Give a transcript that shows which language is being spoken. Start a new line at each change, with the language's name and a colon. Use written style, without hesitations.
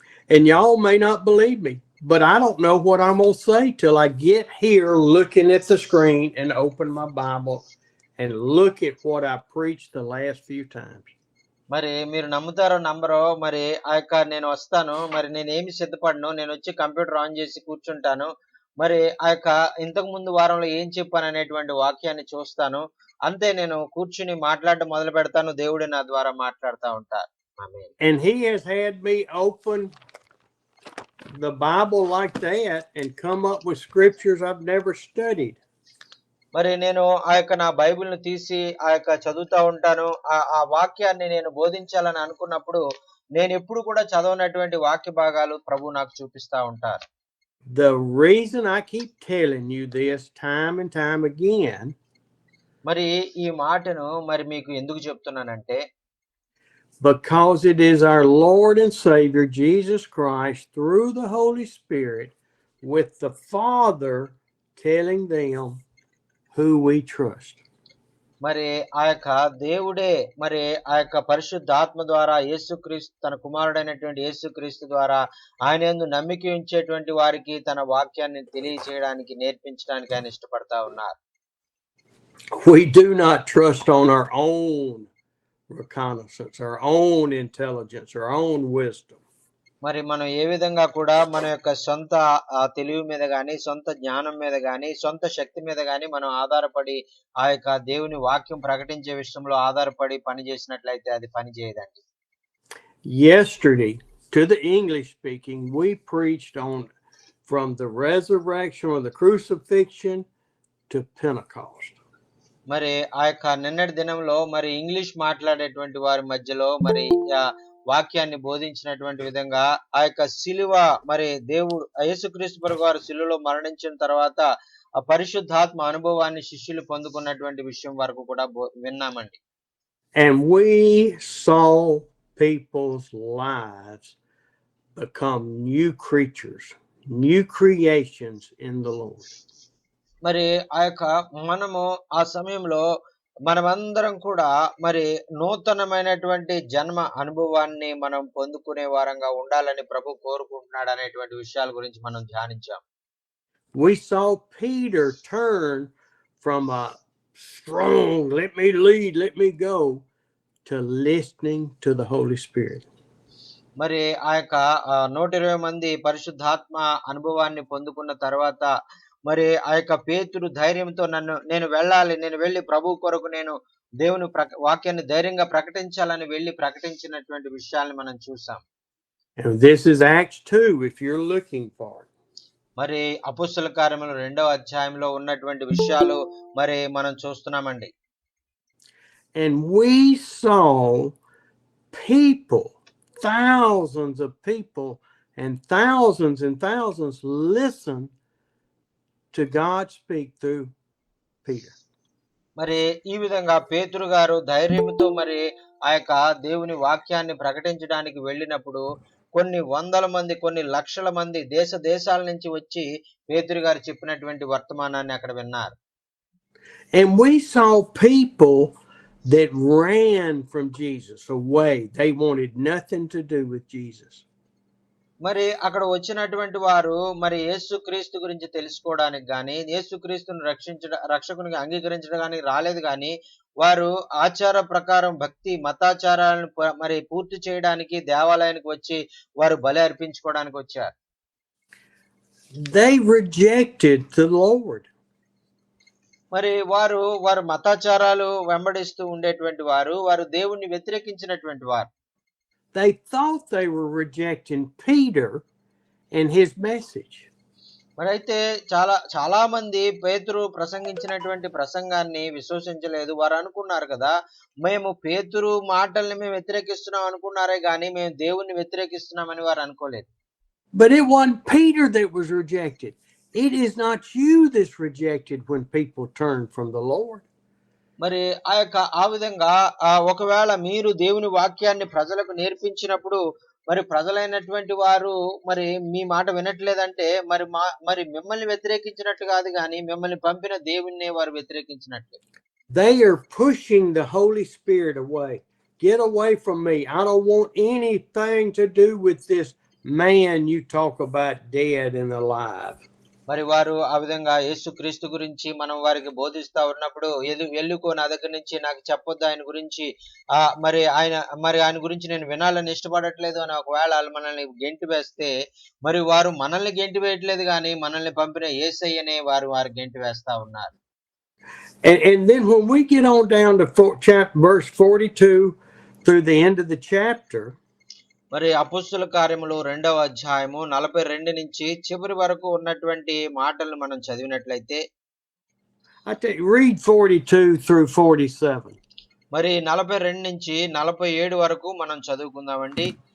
English: And y'all may not believe me, but I don't know what I'm going to say till I get here looking at the screen and open my Bible and look at what I preached the last few times.
Telugu: మరి మీరు నమ్ముతారో నమ్మరో మరి నేను వస్తాను మరి నేనేమి సిద్ధపడను నేను వచ్చి కంప్యూటర్ ఆన్ చేసి కూర్చుంటాను మరి ఇంతకు ముందు వారంలో ఏం చెప్పాను అనేటువంటి వాక్యాన్ని చూస్తాను అంతే నేను కూర్చుని మాట్లాడడం మొదలు పెడతాను దేవుడు నా ద్వారా మాట్లాడుతూ ఉంటారు.
English: And he has had me open the Bible like that and come up with scriptures I've never studied.
Telugu: మరి నేను నా బైబిల్‌ను తీసి చదువుతా ఉంటాను. ఆ వాక్యాన్ని నేను బోధించాలని అనుకున్నప్పుడు నేను ఎప్పుడు కూడా చదవనటువంటి వాక్య భాగాలు ప్రభు నాకు చూపిస్తా ఉంటారు.
English: The reason I keep telling you this time and time again,
Telugu: మరి ఈ మాటను మరి మీకు ఎందుకు చెప్తున్నానంటే
English: because it is our Lord and Savior Jesus Christ through the Holy Spirit with the Father telling them who we trust.
Telugu: మరి దేవుడే మరి పరిశుద్ధాత్మ ద్వారా యేసుక్రీస్తు తన కుమారుడైనటువంటి యేసుక్రీస్తు ద్వారా ఆయన యందు నమ్మిక ఉంచేటువంటి వారికి తన వాక్యాన్ని తెలియజేయడానికి నేర్పించడానికి ఆయన ఇష్టపడతా ఉన్నారు.
English: We do not trust on our own reconnaissance, our own intelligence, our own wisdom.
Telugu: మరి మనం ఏ విధంగా కూడా మన యొక్క సొంత తెలివి మీద గాని సొంత జ్ఞానం మీద గాని సొంత శక్తి మీద గాని మనం ఆధారపడి దేవుని వాక్యం ప్రకటించే విషయంలో ఆధారపడి పని చేసినట్లయితే అది పని చేయదండి.
English: Yesterday to the English speaking we preached on from the resurrection or the crucifixion to Pentecost.
Telugu: మరి నిన్నటి దినంలో మరి ఇంగ్లీష్ మాట్లాడేటువంటి వారి మధ్యలో మరి వాక్యాన్ని బోధించినటువంటి విధంగా శిలువ మరి దేవుడు యేసుక్రీస్తు ప్రభువు వారు శిలువలో మరణించిన తర్వాత ఆ పరిశుద్ధాత్మ అనుభవాన్ని శిష్యులు పొందుకున్నటువంటి విషయం వరకు కూడా విన్నామండి.
English: And we saw people's lives become new creatures, new creations in the Lord.
Telugu: మరి ఆ యొక్క మనము ఆ సమయంలో మనమందరం కూడా మరి నూతనమైనటువంటి జన్మ అనుభవాన్ని మనం పొందుకునే వారంగా ఉండాలని ప్రభు కోరుకుంటున్నాడు అనేటువంటి విషయాల గురించి మనం ధ్యానించాం.
English: We saw Peter turn from a strong, let me lead, let me go, to listening to the Holy Spirit.
Telugu: మరి ఆ యొక్క 120 మంది పరిశుద్ధాత్మ అనుభవాన్ని పొందుకున్న తర్వాత మరి ఆ యొక్క పేతురు ధైర్యంతో నేను వెళ్ళాలి, నేను వెళ్ళి ప్రభు కొరకు నేను దేవుని వాక్యాన్ని ధైర్యంగా ప్రకటించాలని వెళ్ళి ప్రకటించినటువంటి విషయాల్ని మనం చూసాం.
English: And this is Acts 2 if you're looking for it.
Telugu: మరి అపోస్తల కార్యములు 2వ అధ్యాయంలో ఉన్నటువంటి విషయాలు మరి మనం చూస్తున్నామండి.
English: And we saw people, thousands of people and thousands listen to God speak through Peter.
Telugu: మరి ఈ విధంగా పేతురు గారు ధైర్యంతో మరి ఆ యొక్క దేవుని వాక్యాన్ని ప్రకటించడానికి వెళ్ళినప్పుడు కొన్ని వందల మంది, కొన్ని లక్షల మంది దేశాల నుంచి వచ్చి పేతురు గారు చెప్పినటువంటి వర్తమానాన్ని అక్కడ విన్నారు.
English: And we saw people that ran from Jesus away. They wanted nothing to do with Jesus.
Telugu: మరి అక్కడ వచ్చినటువంటి వారు మరి యేసుక్రీస్తు గురించి తెలుసుకోవడానికి గాని, యేసుక్రీస్తును రక్షకునిగా అంగీకరించడానికి రాలేదు గాని, వారు ఆచార ప్రకారం భక్తి మతాచారాలను మరి పూర్తి చేయడానికి దేవాలయానికి వచ్చి వారు బలి అర్పించుకోవడానికి వచ్చారు.
English: They rejected the Lord.
Telugu: మరి వారు మతాచారాలు వెంబడిస్తూ ఉండేటువంటి వారు దేవుణ్ణి వ్యతిరేకించినటువంటి వారు.
English: They thought they were rejecting Peter and his message.
Telugu: మరి అయితే చాలా మంది పేతురు ప్రసంగించినటువంటి ప్రసంగాన్ని విశ్వసించలేదు. వారు అనుకున్నారు కదా, మేము పేతురు మాటల్ని మేము వ్యతిరేకిస్తున్నాం అనుకున్నారే గాని మేము దేవుణ్ణి వ్యతిరేకిస్తున్నామని వారు అనుకోలేదు.
English: But it wasn't Peter that was rejected. It is not you that's rejected when people turn from the Lord.
Telugu: మరి ఆ విధంగా ఒకవేళ మీరు దేవుని వాక్యాన్ని ప్రజలకు నేర్పించినప్పుడు మరి ప్రజలైనటువంటి వారు మరి మీ మాట వినట్లేదంటే మరి మిమ్మల్ని వ్యతిరేకించినట్టు కాదు కానీ మిమ్మల్ని పంపిన దేవుణ్ణి వారు వ్యతిరేకించినట్లే.
English: They are pushing the Holy Spirit away. Get away from me. I don't want anything to do with this man you talk about dead and alive.
Telugu: మరి వారు ఆ విధంగా యేసుక్రీస్తు గురించి మనం వారికి బోధిస్తా ఉన్నప్పుడు వెళ్ళుకో నా దగ్గర నుంచి, నాకు చెప్పొద్దు ఆయన గురించి, మరి ఆయన గురించి నేను వినాలని ఇష్టపడట్లేదు అని ఒకవేళ మనల్ని గెంటి వేస్తే మరి వారు మనల్ని గెంటి వేయట్లేదు కానీ మనల్ని పంపిన యేసయ్యనే వారు గెంటి వేస్తా ఉన్నారు.
English: And then when we get on down to verse 42 through the end of the chapter,
Telugu: మరి అపోస్తల కార్యములు 2వ అధ్యాయము 42 నుంచి చివరి వరకు ఉన్నటువంటి మాటలను మనం చదివినట్లయితే,
English: read 42 through 47.
Telugu: మరి 42 నుంచి 47 వరకు మనం చదువుకుందామండి.